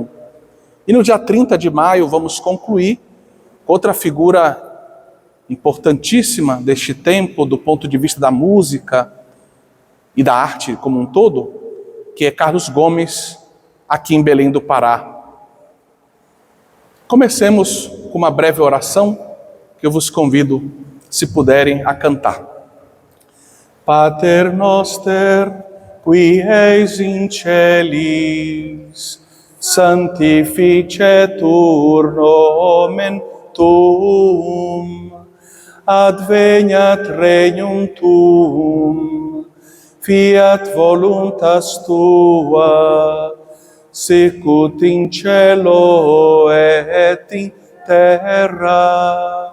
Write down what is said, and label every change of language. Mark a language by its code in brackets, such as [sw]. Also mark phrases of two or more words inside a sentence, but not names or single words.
[pt] E no dia 30 de maio vamos concluir outra figura importantíssima deste tempo, do ponto de vista da música e da arte como um todo, que é Carlos Gomes, aqui em Belém do Pará. Comecemos com uma breve oração, que eu vos convido, se puderem, a cantar. [la] Pater noster, qui eis in celis, sanctificetur nomen tuum, adveniat regnum tuum, fiat voluntas tua, sicut in cielo et in terra.